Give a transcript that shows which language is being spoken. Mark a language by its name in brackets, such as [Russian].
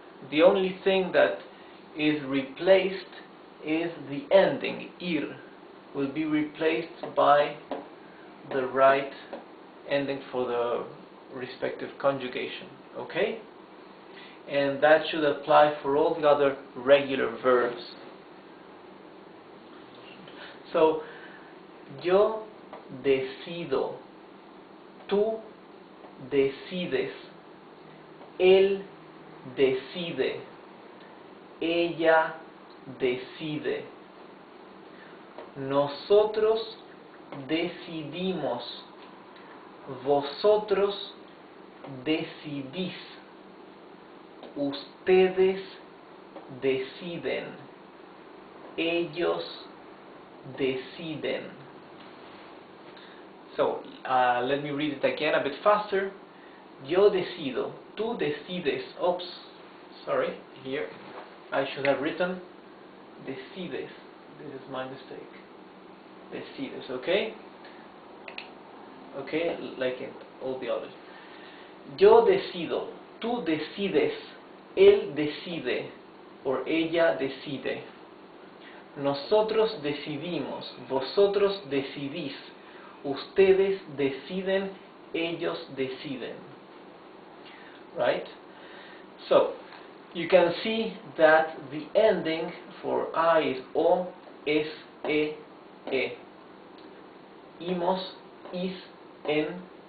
[English] The only thing that is replaced is the ending, ir, will be replaced by the right ending for the respective conjugation, okay? And that should apply for all the other regular verbs. [Spanish] So, yo decido, tú decides, él decide, ella decide, nosotros decidimos, vosotros decidís, ustedes deciden, ellos deciden. [English] So, let me read it again a bit faster. [Spanish] Yo decido, tú decides. [English] Oops, sorry, here I should have written decides. This is my mistake. Decides, okay? Okay, like in all the others. [Spanish] Yo decido, tú decides, él decide, or ella decide. Nosotros decidimos, vosotros decidís, ustedes deciden, ellos deciden. [English] Right? So, you can see that the ending for I is o, es, e. [Spanish] Imos, is, en.